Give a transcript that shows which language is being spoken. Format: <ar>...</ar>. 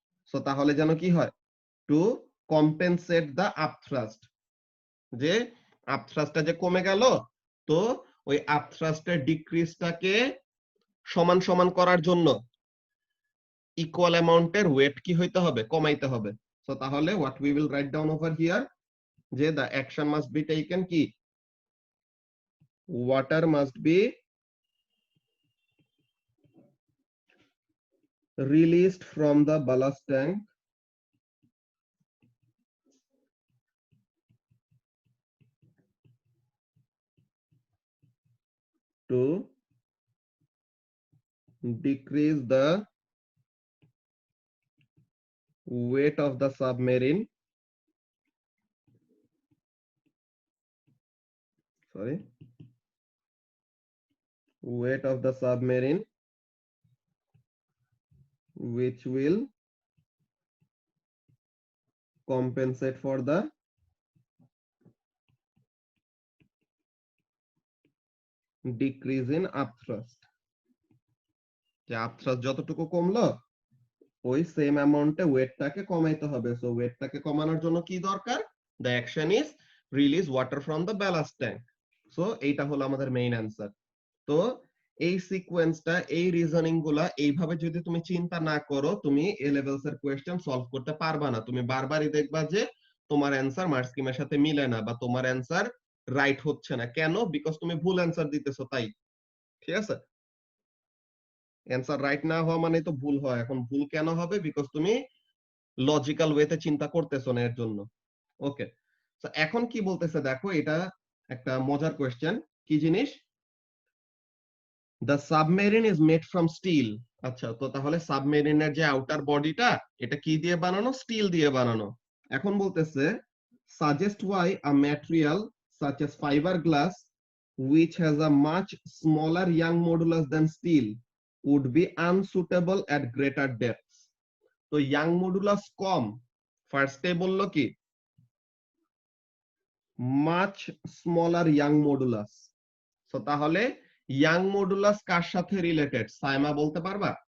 <bn>So তাহলে যেন কি হয়,</bn> <en>to compensate the upthrust,</en> <bn>যে আপথ্রাস্টটা যে কমে গেল, তো ওই আপথ্রাস্টের ডিক্রিজটাকে সমান সমান করার জন্য ইকুয়াল অ্যামাউন্টের ওয়েট কি হইতে হবে, কমাইতে হবে। সো তাহলে</bn> <en>What we will write down over here, যে the action must be taken কি, water must be released from the ballast tank to decrease the weight of the submarine, weight of the submarine, which will compensate for the decrease in upthrust.</en> <bn>যে আপথ্রাস্ট যতটুকু কমলো ওই same অ্যামাউন্টে ওয়েটটাকে কমাইতে হবে। So ওয়েটটাকে কমানোর জন্য কি দরকার,</bn> <en>The action is release water from the ballast tank.</en> <bn>So এইটা হলো আমাদের মেইন অ্যান্সার। তো এই সিকোয়েন্সটা, এই রিজনিং গুলা এইভাবে যদি তুমি চিন্তা না করো, তুমি এ লেভেলস এর কোয়েশ্চেন সলভ করতে পারবা না। তুমি বারবারই দেখবা যে তোমার অ্যান্সার মার্ক স্কিমের সাথে মিলে না, বা তোমার অ্যান্সার রাইট হচ্ছে না। কেন? বিকজ তুমি ভুল অ্যান্সার দিতেছো তাই। ঠিক আছে, অ্যান্সার রাইট না হওয়া মানে তো ভুল হয়। এখন ভুল কেন হবে? বিকজ তুমি লজিক্যাল ওয়েতে চিন্তা করতেছো না এর জন্য। ওকে, তো এখন কি বলতেছে দেখো, এটা একটা মজার কোয়েশ্চেন। কি জিনিস?</bn> <en>The submarine is made from steel.</en> <bn>আচ্ছা, তো তাহলে সাবমেরিনের যে আউটার বডিটা, এটা কি দিয়ে বানানো? স্টিল দিয়ে বানানো। এখন বলতেছে</bn> <en>Suggest why a material such as fiberglass which has a much smaller young modulus than steel would be unsuitable at greater depths.</en> <bn>তো ইয়াং মডুলাস কম, ফার্স্টে বললো কি মাচ স্মলার ইয়াং মডুলাস। তো তাহলে ইয়াং মডুলাস কার সাথে রিলেটেড? সাইমা বলতে পারবা?</bn>